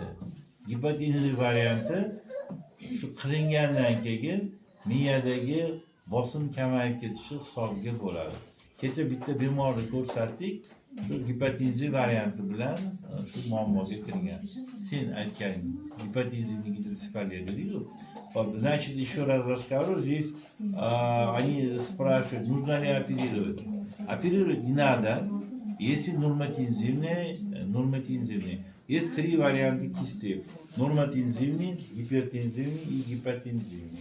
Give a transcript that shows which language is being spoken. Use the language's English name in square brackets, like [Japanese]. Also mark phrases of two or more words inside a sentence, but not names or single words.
[Uzbek] Gipotenziv varianti shu qilingandan keyin miyadagi bosim kamayib ketishi hisobiga bo'ladi. Kecha bitta bemorni ko'rsatdik, shu gipotenziv varianti bilan shu muammoga kirgan. Sen aytganing [Russian] гипотензивная гидросефалия [Uzbek] deydi. [Russian] Значит, еще раз расскажу. Здесь они спрашивают, нужно ли оперировать. Оперировать не надо, если нормотензивные. Есть 3 варианта кисты. Нормотензивный, гипертензивный и гипотензивный.